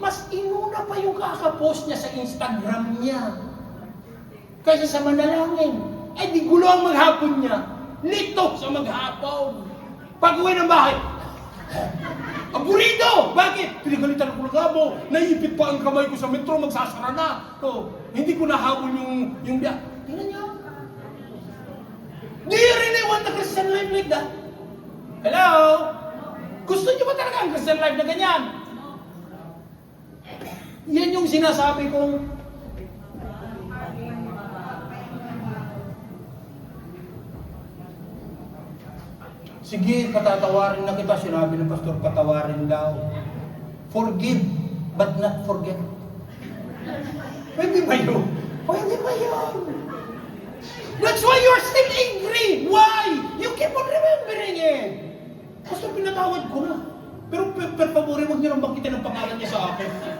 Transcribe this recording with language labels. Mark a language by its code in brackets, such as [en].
[tl] Mas inuna pa yung kakapost niya sa Instagram niya kaysa sa manalangin. Ay di gulo ang maghapon niya. Lito sa maghapon. Pag-uwi ng bahay, aburido! Bakit? Pinagalitan ako ng amo, naipit pa ang kamay ko sa metro, magsasara na. Hindi ko nahabol yung biya. Tingnan niyo. [en] Do you really want a Christian life like that? Hello? [tl] Gusto niyo ba talaga ang Christian life na ganyan? Yan yung sinasabi kong sige, patatawarin na kita. Sinabi ng pastor, patawarin daw. [en] Forgive, but not forget. [tl] Pwede ba yun? Pwede ba yun? [en] That's why you're still angry. Why? You keep on remembering it. [tl] Pastor, pinatawad ko na. Pero [it] per favore, [tl] huwag niyo lang bangkitin ang pangalan niya sa akin.